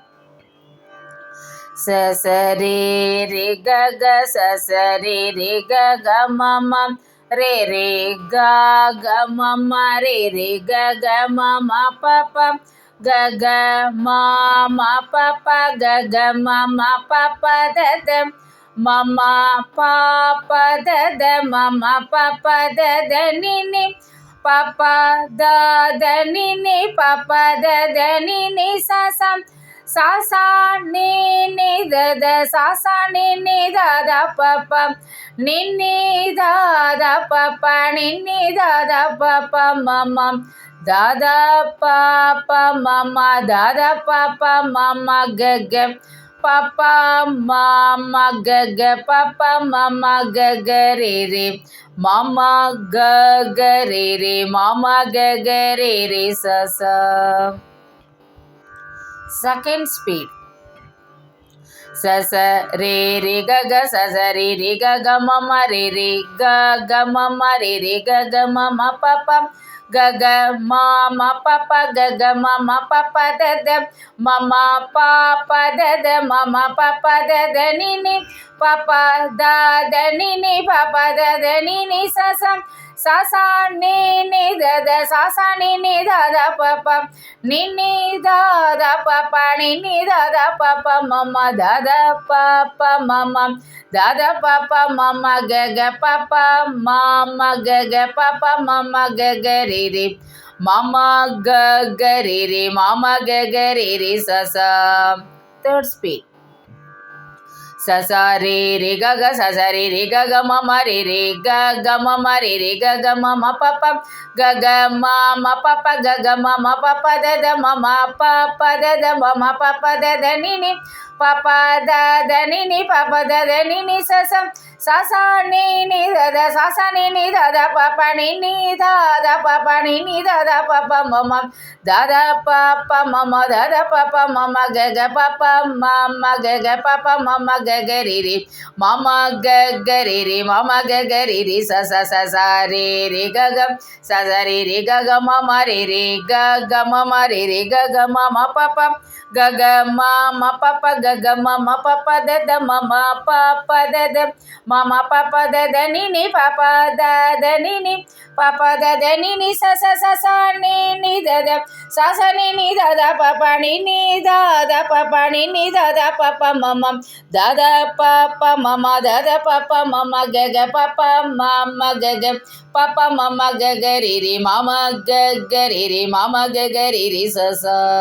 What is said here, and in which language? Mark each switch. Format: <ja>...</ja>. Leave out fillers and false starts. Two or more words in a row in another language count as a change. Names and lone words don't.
<en>ச ச ரே ரே க க ச ச ரே ரே க க ம ம ரே ரே க க ம ம ரே ரே க க ம ம ப ப க க ம ம ப ப க க ம ம ப ப த த ம ம ப ப த த ம ம ப ப த த நீ நீ ப papa da da ni ni papa da da ni ni sa sa sa sa ni ni da da sa sa ni ni da da papa ni ni da da papa ni ni da da papa mama da da papa mama da da papa mama ga ga papa mama ga ga papa mama ga ga re mama ga ga re mama ga ga re sa sa. Second speed. Sa sa re ga ga sa sa re ga ga mama re ga ga mama re ga ga mama papa ga ga mama papa ga ga mama papa da da mama papa da da mama papa da da ni ni papa da da ni ni papa da da ni ni sa sa sa sa ni ni da da sa sa ni ni da da papa ni ni da da papa ni ni da da papa mama da da papa mama da da papa mama ga ga papa mama ga ga papa mama ga ga re mama ga ga re mama ga ga re sa sa. Third speed. Sa sa re ga ga sa sa re ga ga mama re ga ga mama re ga ga mama papa ga ga mama papa ga ga mama papa da da mama papa da da mama papa da da ni ni papa da da ni ni papa da da ni ni sa sa sa sa ni ni da da sa sa ni ni da da papa ni ni da da papa ni ni da da papa mama da da papa mama da da papa mama ga ga papa mama ga ga papa mama ga ga re mama ga ga re mama ga ga re sa sa sa sa re ga ga sa sa re ga ga mama re ga ga mama re ga ga mama papa ga ga mama papa ga ga mama papa da da mama papa da da mama papa da da ni ni papa da da ni ni papa da da ni ni sa sa sa sa ni ni da da sa sa ni ni da da papa ni ni da da papa ni ni da da papa mama da da papa mama da da papa mama ga ga papa mama ga ga papa mama ga ga re mama ga ga re mama ga ga re sa sa.</en>